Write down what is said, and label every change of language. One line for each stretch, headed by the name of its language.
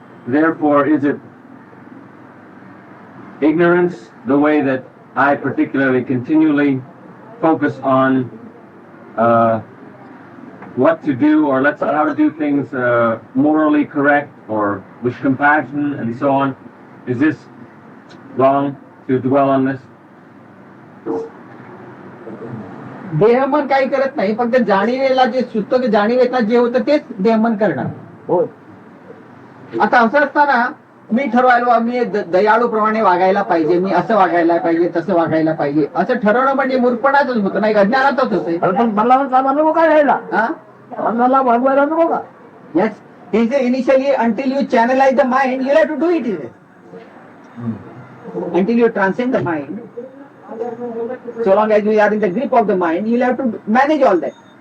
English: Therefore, is it ignorance, the way that I particularly continually focus on what to do, or let's say how to do things morally correct or with compassion and so on? Is this wrong to dwell on this?
Marathi: देहमन काही करत नाही, फक्त जाणीवेला जे सुचतं की जाणीवेला जे होतं तेच देहमन करणार. हो. आता असं असताना मी ठरवायला मी दयाळू प्रमाणे वागायला पाहिजे, मी असं वागायला पाहिजे, तसं वागायला पाहिजे, असं ठरवणं म्हणजे मूर्खपणाच होतं, नाही अज्ञानातच होतं. पण मला नको काय घ्यायला, मला वागवायला नको का?
English: Yes, he said initially until you channelize the mind, you have to do it. Until you transcend the mind, so long as you are in the grip of the mind, you have to manage all that.